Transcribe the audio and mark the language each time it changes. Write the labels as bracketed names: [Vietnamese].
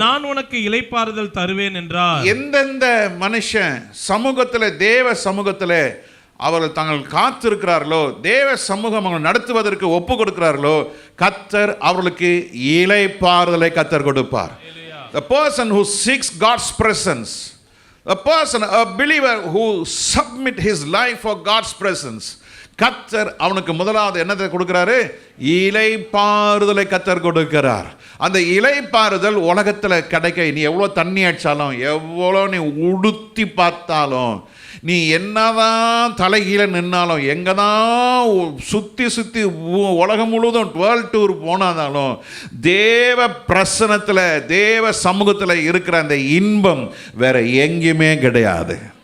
[Tamil] நான் உனக்கு இளைப்பாறுதல் தருவேன் என்றார். எந்தெந்த மனுஷன் சமூகத்தில், தேவ சமூகத்தில் அவர்கள் தாங்கள் காத்திருக்கிறார்களோ, தேவ சமூகம் அவர்கள் நடத்துவதற்கு ஒப்பு கொடுக்கிறார்களோ, கர்த்தர் அவர்களுக்கு இளைப்பாறுதலை கர்த்தர் கொடுப்பார். [English] The person who seeks God's presence, a person, a believer who submit his life for God's presence, [Tamil] கர்த்தர் அவனுக்கு முதலாவது என்னத்தை கொடுக்கிறாரு? இளைப்பாறுதலை கர்த்தர் கொடுக்கிறார். அந்த இளைப்பாறுதல் உலகத்தில் கிடைக்க, நீ எவ்வளோ தண்ணி அடித்தாலும், எவ்வளோ நீ உடுத்தி பார்த்தாலும், நீ என்னதான் தலைகீழ நின்னாலும், எங்கே தான் சுற்றி உலகம் முழுவதும் வேர்ல்ட் டூர் போனாலும், தேவ பிரசனத்தில், தேவ சமூகத்தில் இருக்கிற அந்த இன்பம் வேற எங்கேயுமே கிடையாது.